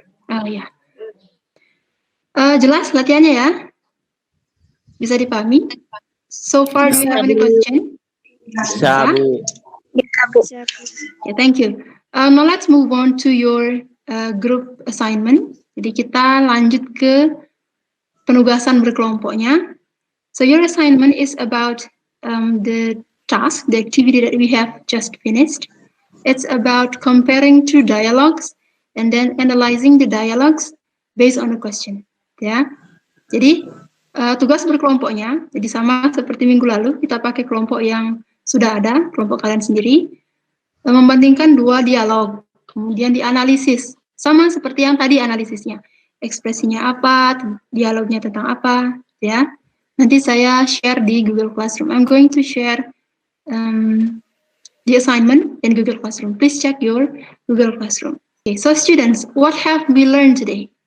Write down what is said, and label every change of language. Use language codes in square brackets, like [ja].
[id] Oh ya. Jelas latihannya ya? Bisa dipahami? [en] So far, do you have any question? [id] Bisa, Bu. [en] Yeah, thank you. Now let's move on to your group assignment. [id] Jadi kita lanjut ke penugasan berkelompoknya. [en] So your assignment is about the task, the activity that we have just finished. It's about comparing 2 dialogues and then analyzing the dialogues based on a question. [id] Ya, jadi tugas berkelompoknya, jadi sama seperti minggu lalu, kita pakai kelompok yang sudah ada, kelompok kalian sendiri, membandingkan 2 dialog, kemudian dianalisis, sama seperti yang tadi analisisnya, ekspresinya apa, dialognya tentang apa, ya. Nanti saya share di Google Classroom. [en] I'm going to share the assignment in Google Classroom. Please check your Google Classroom. Okay, so students, what have we learned today?